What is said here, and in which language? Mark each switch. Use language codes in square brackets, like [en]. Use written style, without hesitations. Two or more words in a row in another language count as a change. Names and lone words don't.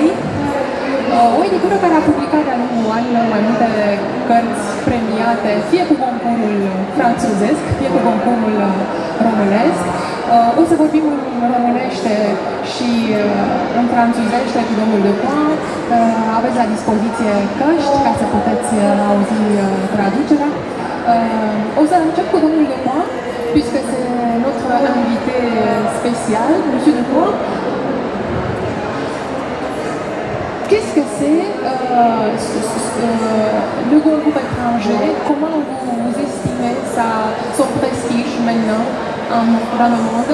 [ro] O editură care a publicat de-a lungul anilor mai multe cărți premiate, fie cu concurul franțuzesc, fie cu concurul românesc. O să vorbim în românește și în franțuzește cu domnul Depoin. Aveți la dispoziție căști ca să puteți auzi traducerea. O să încep cu domnul Depoin, [fr] puisque c'est notre invité spécial, monsieur Depoin. Qu'est-ce que c'est le concours étranger? Comment vous estimez son prestige maintenant dans le monde?